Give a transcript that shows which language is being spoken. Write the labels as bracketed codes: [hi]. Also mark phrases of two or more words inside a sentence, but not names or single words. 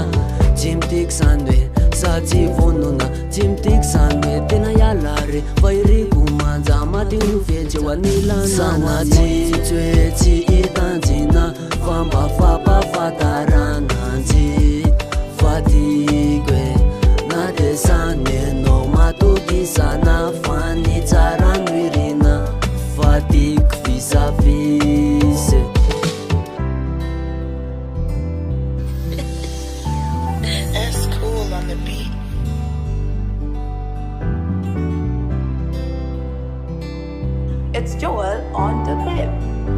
[mg] tsy mitiky zany hoe sa tsy vonona tsy mitiky zany hoe tena ialare fa iriko manja matigno vetsy eo anilanao sanatsy tsy hoe tsy hitanjina fa mba fampafantarananjy fatiko e na de zany enao matoky sana fany tsara noirina fatiko fisafise [en] That's cool on the beat. It's Joel on the flip.